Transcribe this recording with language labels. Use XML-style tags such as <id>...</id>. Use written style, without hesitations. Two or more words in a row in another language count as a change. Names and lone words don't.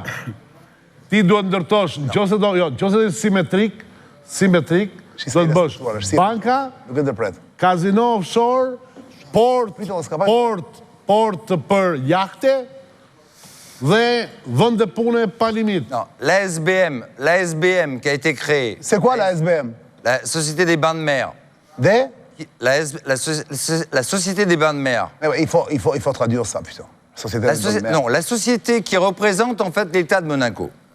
<sq>Ti duhet ndërtosh, nëse do simetrik, do të bësh banka, kazino offshore, port për jahte dhe vende pune pa limit.</sq> <fr>La SBM qui a été créée. C'est quoi la SBM? La Société des Bains de Mer. La Société des Bains de Mer. Il faut traduire ça, putain. Non, la société qui représente en fait l'État de Monaco.</fr>